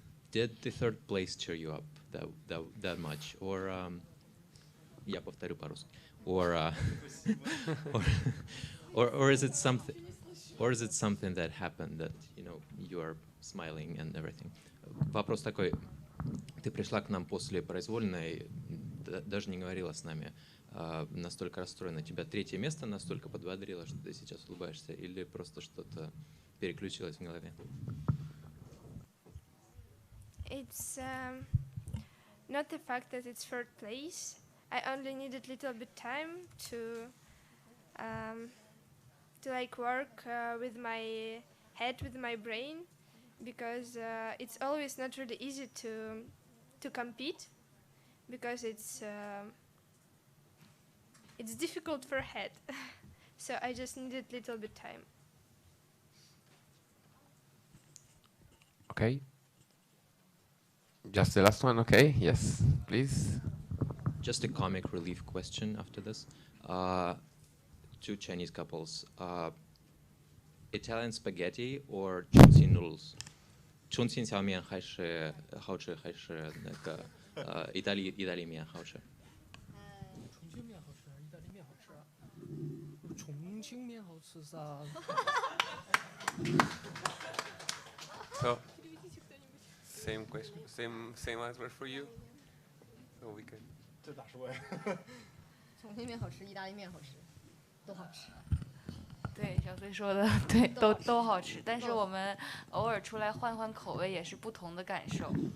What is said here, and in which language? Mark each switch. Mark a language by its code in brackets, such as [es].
[en] Did the third place cheer you up that much, or [ru] я повторю по-русски, [en] or or is it something, that happened that you are smiling and everything? [ru] Вопрос такой: ты пришла к нам после произвольной, даже не говорила с нами, настолько расстроена, тебя третье место настолько подбодрило, что ты сейчас улыбаешься, или просто что-то переключилось в голове? [en] It's not the fact that it's third place. I only needed a little bit time to like work with my head, with my brain, because it's always not really easy to compete, because it's difficult for head. So I just needed a little bit time. Okay. Just the last one, okay? Yes, please. Just a comic relief question after this. Two Chinese couples. Italian spaghetti or chunxin noodles? [zh] Chunxin 小面还是好吃，还是那个意大利面好吃？重庆面好吃还是意大利面好吃啊？重庆面好吃噻。 [en] So, same question, same answer for you. So we can. [zh] 这咋说呀？重庆面好吃，意大利面好吃，都好吃。对，小崔说的对，都好吃，但是我们偶尔出来换换口味也是不同的感受。